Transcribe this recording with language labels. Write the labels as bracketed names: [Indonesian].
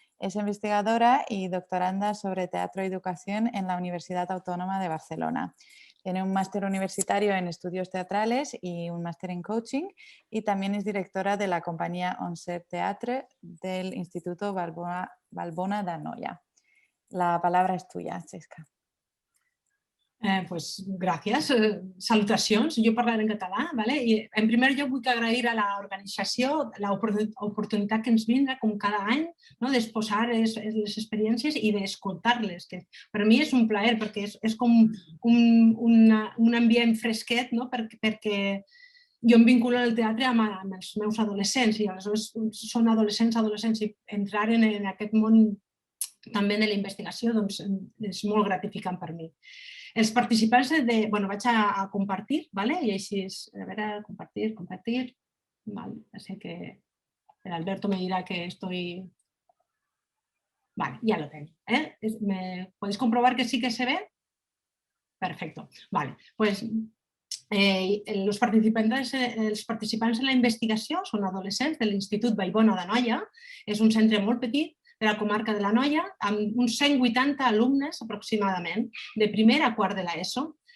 [Spanish] Es investigadora y doctoranda sobre teatro y educación en la Universidad Autónoma de Barcelona. Tiene un máster universitario en estudios teatrales y un máster en coaching, y también es directora de la compañía Onset Teatre del Instituto Valbona d'Anoia. La palabra és tuya, Cesca. [Catalan] Pues gràcies, salutacions, jo parlaré en català. ¿Vale? I en primer lloc vull agrair a l'organització l'oportunitat que ens brinda com cada any, no? D'exposar les experiències i d'escoltar-les, que per mi és un plaer perquè és com un ambient fresquet, no? Perquè jo em vinculo al teatre amb els meus adolescents i aleshores són adolescents i entrar en aquest món també de la investigació doncs, és molt gratificant per mi. Els participants bueno, vaig a compartir, ¿vale? I així és, a veure, compartir. [Spanish] Vale, ya sé que el Alberto me dirá que estoy... Vale, ya lo tengo. ¿Me podéis comprobar que sí que se ve? Perfecto. Vale, pues [Catalan] els participants en la investigació són adolescents de l'Institut Vallbona d'Anoia. És un centre molt petit de la comarca de l'Anoia, amb uns 180 alumnes aproximadament, de primer a quart de l'ESO.